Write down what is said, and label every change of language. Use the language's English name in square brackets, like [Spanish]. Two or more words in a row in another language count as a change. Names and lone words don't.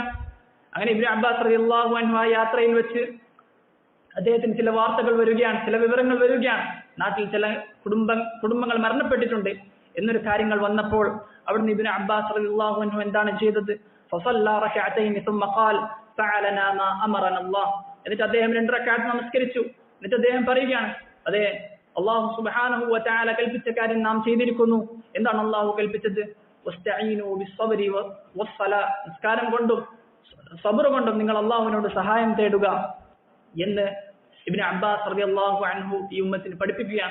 [Malayalam] അങ്ങനെ ഇബ്നു അബ്ബാസ് [Arabic] رضي الله عنه [Malayalam] ആ യാത്രയിൽ വെച്ച് അദ്ദേഹത്തിന് ചില വാർത്തകൾ വരികയാണ്, ചില വിവരങ്ങൾ വരികയാണ്. നാട്ടിൽ ചില കുടുംബങ്ങൾ മരണപ്പെട്ടിട്ടുണ്ട് എന്നൊരു കാര്യങ്ങൾ വന്നപ്പോൾ അവിടുന്ന് ഇബ്നു അബ്ബാസ് [Arabic] رضي الله عنه [Malayalam] എന്താണ് ചെയ്തത്? [Arabic] فصلى ركعتين ثم قال فعلنا ما امرنا الله. [Malayalam] എന്നിട്ട് അദ്ദേഹം 2 റക്അത്ത് നമസ്കരിച്ചു. എന്നിട്ട് അദ്ദേഹം പറയുകയാണ്, അതെ, [Arabic] الله سبحانه وتعالى [Malayalam] കൽപ്പിച്ച കാര്യം നാം ചെയ്തിരിക്കുന്നു. എന്താണ് അല്ലാഹു കൽപ്പിച്ചത്? [Arabic] واستعينوا بالصبر والصلاة. [Malayalam] നിസ്കാരം കൊണ്ടും സബർ കൊണ്ടും നിങ്ങൾ അല്ലാഹുവിനോട് സഹായം തേടുക എന്ന് ഇബ്നു അബ്ബാസ് [Arabic] رضي الله عنه [Malayalam] ഈ ഉമ്മത്തിന് പഠിപ്പിക്കുകയാണ്.